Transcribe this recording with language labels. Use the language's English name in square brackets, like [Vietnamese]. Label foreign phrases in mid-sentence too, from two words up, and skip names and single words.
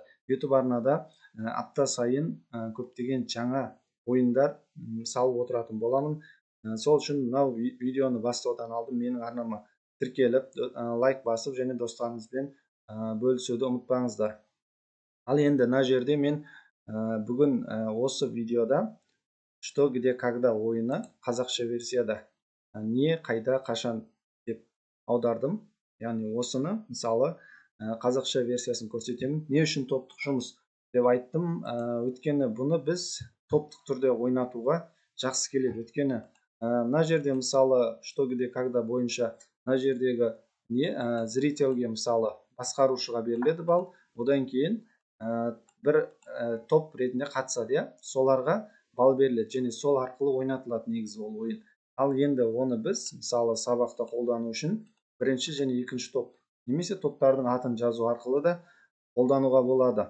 [Kazakh] YouTube арнада апта сайын көптеген жаңа ойындар салып отыратын боламын. Сол үшін мынау видеоны бастаудан алдын менің арнама тіркеліп, лайк басып және достарыңызбен бөлісуді ұмытпаңыздар. Ал енді мына жерде мен бүгін осы видеода «Что, где, когда» ойыны қазақша версияда не, қайда, қашан деп аудардым. Яғни осыны мысалы қазақша версиясын көрсетемін. Не үшін топтық жұмыс деп айттым? Өйткені бұны біз топтық түрде ойнатуға жақсы келеді. Өйткені мына жерде мысалы «Что, где, когда» бойынша мына жердегі зрительге мысалы басқарушыға беріледі балл, одан кейін бір топ ретінде қатысады, соларға балл беріледі және сол арқылы ойнатылады негізі ол ойын. Ал енді оны біз мысалы сабақта қолдану үшін бірінші және екінші топ немесе топтардың атын жазу арқылы да қолдануға болады.